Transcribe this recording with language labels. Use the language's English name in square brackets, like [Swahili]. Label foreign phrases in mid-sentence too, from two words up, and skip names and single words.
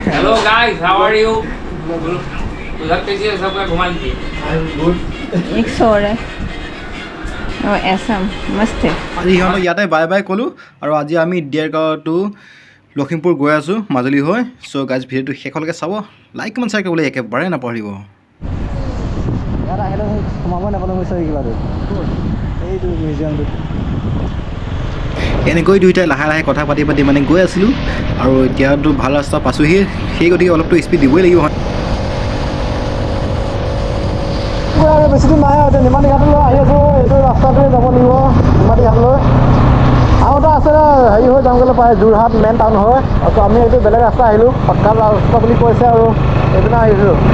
[English] Hello guys, how are you? [Hindi] उधर कैसे है सबका घुमा लीजिए। एक सौ है और ऐसा मस्त है [Assamese] আজি সিহঁতক ইয়াতে বাই বাই ক'লোঁ আৰু আজি আমি ডিয়াৰগাঁও টু লখিমপুৰ গৈ আছোঁ মাজুলী হৈ [English] so guys [Assamese] ভিডিঅ'টো শেষলৈকে চাব [English] like comment share [Assamese] কৰিবলৈ একেবাৰে নাপাহৰিব ইয়াত আহিলে সোমাব নাপালোঁ কিবাটো এইটো মিউজিয়ামটো এনেকৈ দুয়োটাই লাহে লাহে কথা পাতি পাতি মানে গৈ আছিলোঁ আৰু এতিয়াতো ভাল ৰাস্তা পাছোঁহি সেই গতিকে অলপতো স্পীড দিবই লাগিব বেছি দিন নাই আৰু নিমাতী ঘাটলৈ আহি আছোঁ এইটো ৰাস্তাটোৱে যাব লাগিব নিমাতী ঘাটলৈ আৰু এটা আছে হেৰি হৈ যাম গ'লে পায় যোৰহাট [English] main town [Assamese] হয় আৰু আমি এইটো বেলেগ ৰাস্তা আহিলোঁ শৰ্টকাট ৰাস্তা বুলি কৈছে আৰু এইপিনে আহিছোঁ